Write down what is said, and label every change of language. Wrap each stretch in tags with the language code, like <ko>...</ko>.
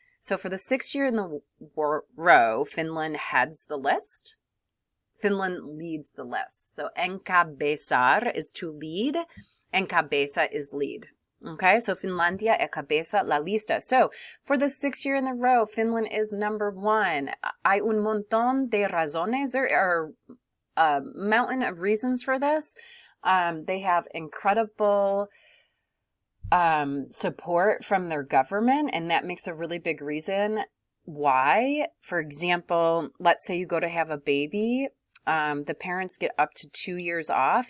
<en>So for the 6th year in the row, Finland heads the list. Finland leads the list. So encabezar is to lead, and cabeza is lead. Okay, so</en> <es>Finlandia encabeza la lista.</es> <en>So for the 6th year in a row, Finland is number 1.</en> <es>Hay un montón de razones.</es> <en>There are a mountain of reasons for this. They have incredible support from their government, and that makes a really big reason why. For example, let's say you go to have a baby. The parents get up to 2 years off.</en>